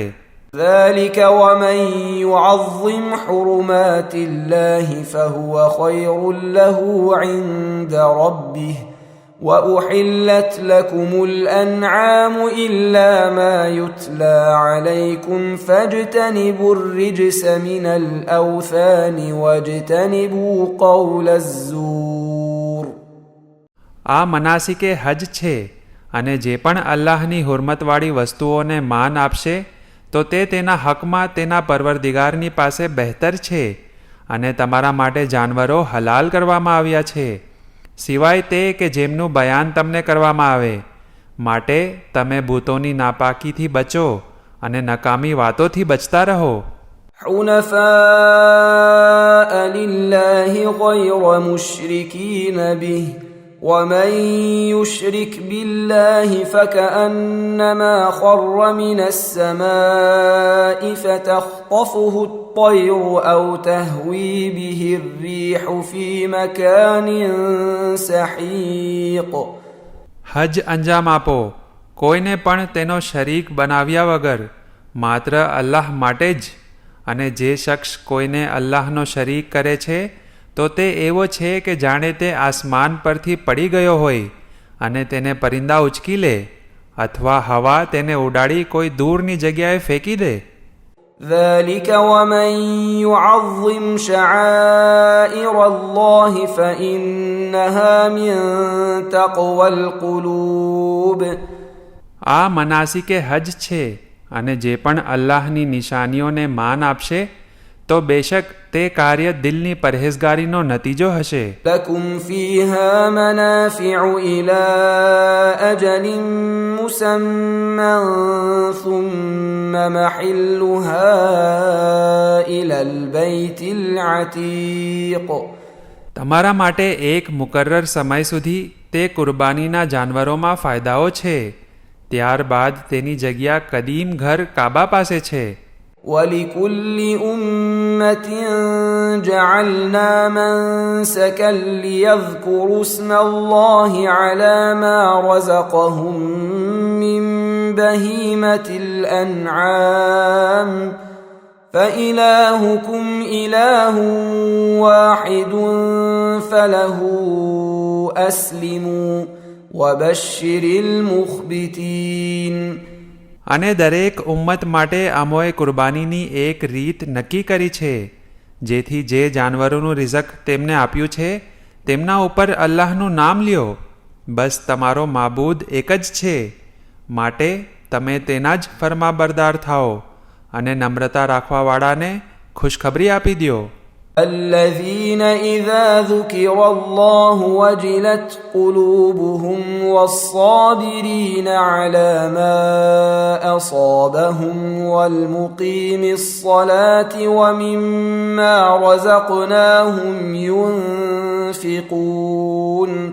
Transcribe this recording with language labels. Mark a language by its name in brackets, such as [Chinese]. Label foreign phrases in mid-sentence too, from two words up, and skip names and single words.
[Arabic] ذلك ومن يعظم حرمات الله فهو خير له عند ربه وأحلت لكم الأنعام إلا ما يتلى عليكم فاجتنبوا الرجس من الأوثان واجتنبوا قول الزور. [Gujarati] આ મનાસિકે હજ છે અને જે પણ અલ્લાહની હુરમતવાળી વસ્તુઓને માન આપશે તો તે તેના હકમાં તેના પરવરદિગારની પાસે બહેતર છે અને તમારા માટે જાનવરો હલાલ કરવામાં આવ્યા છે સિવાય તે કે જેમનું બયાન તમને કરવામાં આવે. માટે તમે ભૂતોની નાપાકીથી બચો અને નકામી વાતોથી બચતા રહો. [Arabic] حنفاء لله غير مشركين به ومن يشرك بالله فكأنما خر من السماء فتخطفه الطير أو تهوي به الريح في مكان سحيق. [Gujarati] હજ અંજામ આપો કોઈને પણ તેનો શરીક બનાવ્યા વગર માત્ર અલ્લાહ માટે જ. અને જે શખ્સ કોઈને અલ્લાહનો શરીક કરે છે તો તે એવો છે કે જાણે તે આસમાન પરથી પડી ગયો હોય અને તેને પરિંદા ઉચકી લે અથવા હવા તેને ઉડાડી કોઈ દૂરની જગ્યાએ ફેંકી દે. [Arabic] ذلك ومن يعظم شعائر الله فإنها من تقوى القلوب. [Gujarati] આ મનાસિકે હજ છે અને જે પણ અલ્લાહની નિશાનીઓને માન આપશે તો બેશક તે કાર્ય દિલની પરહેઝગારીનો નતીજો હશે. [Arabic] لكم فيها منافع إلى أجل مسمى ثم محلها إلى البيت العتيق. [Gujarati] તમારા માટે એક મુકર્રર સમય સુધી તે કુરબાનીના જાનવરોમાં ફાયદાઓ છે ત્યારબાદ તેની જગ્યા કદીમ ઘર કાબા પાસે છે. [Arabic] ولكل أمة جعلنا منسكا ليذكروا اسم الله على ما رزقهم من بهيمة الأنعام فإلهكم إله واحد فله أسلموا وبشر المخبتين. [Gujarati] અને દરેક ઉમ્મત માટે અમોએ કુરબાનીની એક રીત નક્કી કરી છે જેથી જે જાનવરોનું રિઝક તેમને આપ્યું છે તેમના ઉપર અલ્લાહનું નામ લ્યો. બસ તમારો માબૂદ એક જ છે માટે તમે તેના જ ફરમાબરદાર થાઓ અને નમ્રતા રાખવાવાળાને ખુશખબરી આપી દ્યો. [Arabic] الذين إذا ذكر الله وجلت قلوبهم والصابرين على ما أصابهم والمقيم الصلاة ومما رزقناهم ينفقون.